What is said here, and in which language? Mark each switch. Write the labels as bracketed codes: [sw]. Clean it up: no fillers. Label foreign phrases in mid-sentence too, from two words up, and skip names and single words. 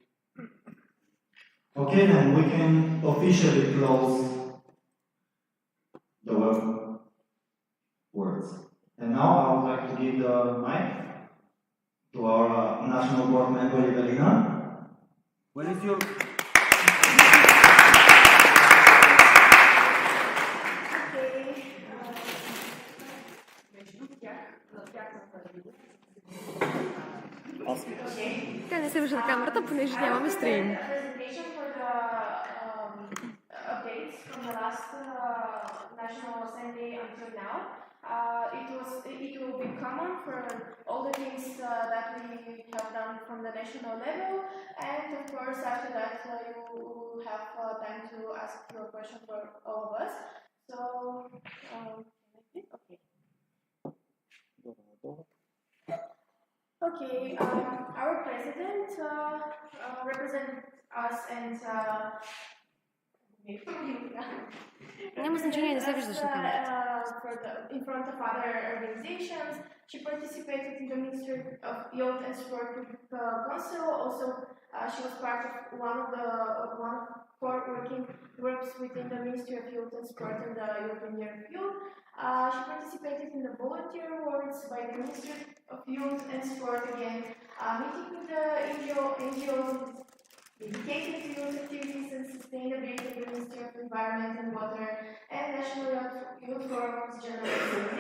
[en] Okay, then we can officially close the welcome words. And now I would like to give the mic to our national board member Evelina. What is your... [bg] Тя не се вижда на камерата, понеже нямаме стрим. [en] Updates from the last National Assembly until now. It will be common for all the things that we have done done from the national level, and of course after that you will have time to ask your question for all of us. So, okay. Okay, our president represents us and [bg] Няма значение, не се виждаш на камерата. [en] in front of other organizations. She participated in the Ministry of Youth and Sport Council. Also, she was part of one of four working groups within the Ministry of Youth and Sport and the European Year of Youth. She participated in the volunteer awards by the Ministry of Youth and Sport again, meeting with the NGOs dedicated to youth activities and sustainability in the Ministry of Environment and Water and National Youth Forum's General Assembly.